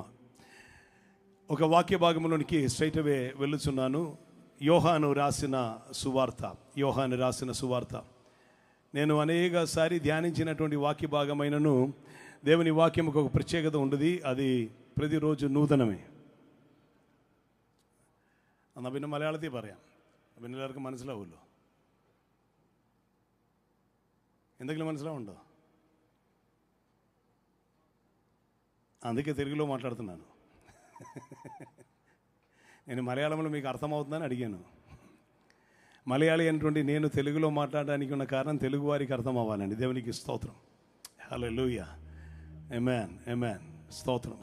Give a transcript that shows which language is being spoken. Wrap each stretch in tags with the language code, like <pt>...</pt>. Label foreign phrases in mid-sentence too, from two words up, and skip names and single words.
<te>ఒక వాక్య భాగంలోనికి</te> <en>straight away</en> <te>వెళ్ళుచున్నాను. యోహాను రాసిన సువార్త. నేను అనేకసారి ధ్యానించినటువంటి వాక్య భాగమైనను దేవుని వాక్యముకు ఒక ప్రత్యేకత ఉంటుంది. అది ప్రతిరోజు నూతనమే.</te> <ml>അന്നാ പിന്നെ മലയാളത്തിൽ പറയാം, പിന്നെ എല്ലാവർക്കും മനസ്സിലാവുമല്ലോ. എന്തെങ്കിലും മനസ്സിലാവുണ്ടോ?</ml> <te>అందుకే తెలుగులో మాట్లాడుతున్నాను. నేను మలయాళంలో మీకు అర్థమవుతుందని అడిగాను. మలయాళీ అయినటువంటి నేను తెలుగులో మాట్లాడడానికి ఉన్న కారణం తెలుగు వారికి అర్థం అవ్వాలండి. దేవునికి స్తోత్రం. హల్లెలూయా. ఆమేన్. ఆమేన్. స్తోత్రం.</te>